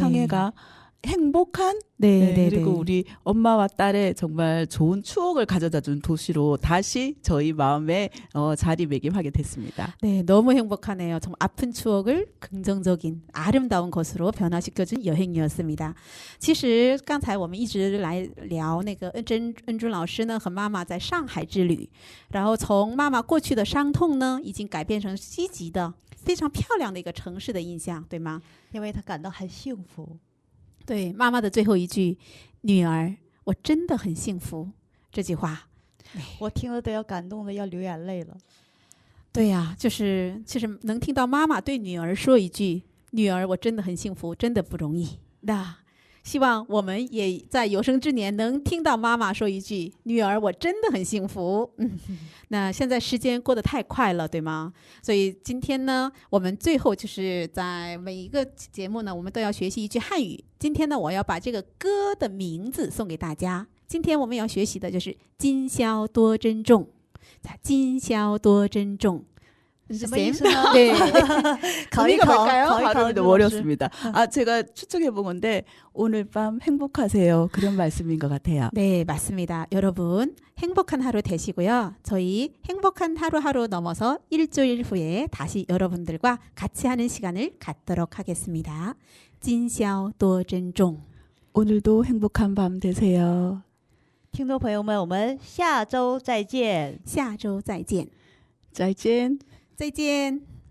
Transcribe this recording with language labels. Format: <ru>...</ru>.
<ko>상해가 행복한 네, 그리고 우리 엄마와 딸의 정말 좋은 추억을 가져다준 도시로 다시 저희 마음에 자리매김하게 됐습니다. 네, 너무 행복하네요. 정말 아픈 추억을 긍정적인 아름다운 것으로 변화시켜준 여행이었습니다.</ko> <zh>其实刚才我们一直来聊那个恩珠老师呢和妈妈在上海之旅，然后从妈妈过去的伤痛呢，已经改变成积极的、非常漂亮的一个城市的印象，对吗？因为她感到很幸福。对，妈妈的最后一句“女儿，我真的很幸福”这句话，我听了都要感动的要流眼泪了。对呀，就是能听到妈妈对女儿说一句“女儿，我真的很幸福”，真的不容易。那希望我们也在有生之年能听到妈妈说一句“女儿，我真的很幸福”。那现在时间过得太快了，对吗？所以今天呢，我们最后就是在每一个节目呢，我们都要学习一句汉语。今天呢，我要把这个歌的名字送给大家。今天我们要学习的就是“今宵多珍重”。今宵多珍重。什么意思呢？</zh> <ko>네. 발음이 너무 어렵습니다. 제가 추측해 본 건데 오늘 밤 행복하세요. 그런 말씀인 것 같아요. 네, 맞습니다. 여러분 행복한 하루 되시고요. 저희 행복한 하루하루 넘어서 일주일 후에 다시 여러분들과 같이 하는 시간을 갖도록 하겠습니다.</ko> <zh>今宵多珍重.</zh> <ko>오늘도 행복한 밤 되세요.</ko> <zh>听众朋友们，我们下周再见。下周再见。再见。再见。</zh>